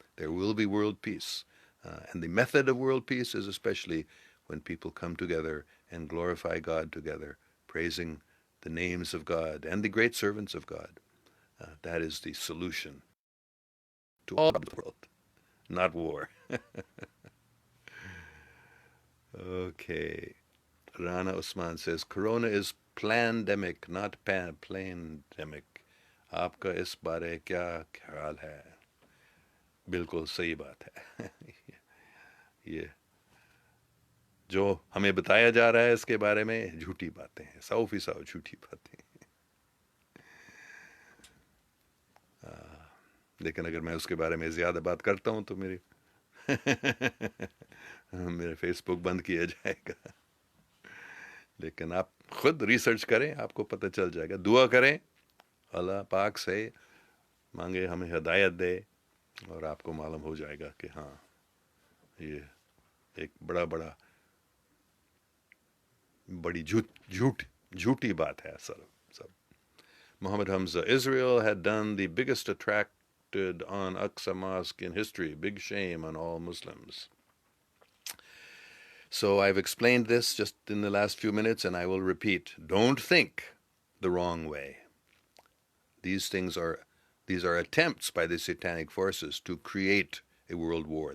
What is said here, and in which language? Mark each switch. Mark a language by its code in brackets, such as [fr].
[en] There will be world peace. And the method of world peace is especially when people come together and glorify God together, praising the names of God and the great servants of God. That is the solution to all the world, not war. Okay. Rana Usman says, Corona is plandemic, not pandemic. [hi] आपका इस बारे क्या ख्याल है? बिल्कुल सही बात है. ये जो हमें बताया जा रहा है इसके बारे में झूठी बातें हैं, 100% झूठी बातें. लेकिन अगर मैं उसके बारे में ज़्यादा बात करता हूँ तो मेरे फेसबुक बंद किया जाएगा. लेकिन आप खुद रिसर्च करें, आपको पता चल जाएगा. दुआ करें, अल्लाह पाक से मांगे हमें हिदायत दे, और आपको मालूम हो जाएगा कि हाँ, ये एक बड़ी झूठी बात है सब. [en] Muhammad Hamza, Israel had done the biggest attracted on Aqsa Mosque in history. Big shame on all Muslims. So I've explained this just in the last few minutes, and I will repeat. Don't think the wrong way. These are attempts by the satanic forces to create a world war.